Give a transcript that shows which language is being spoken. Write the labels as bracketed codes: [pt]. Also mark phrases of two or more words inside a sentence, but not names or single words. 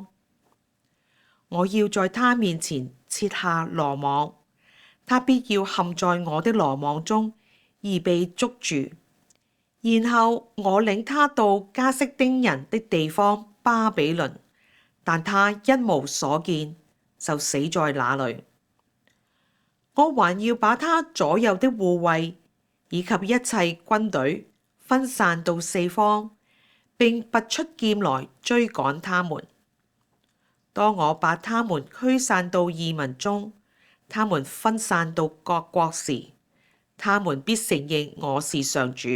[zh] 我要在他面前設下羅網，他必要陷在我的羅網中而被捉住。然後我領他到加色丁人的地方巴比倫，但他一無所見，就死在那裡。我還要把他左右的護衛以及一切軍隊分散到四方，並拔出劍來追趕他們。當我把他們驅散到異民中，他們分散到各國時，他們必承認我是上主。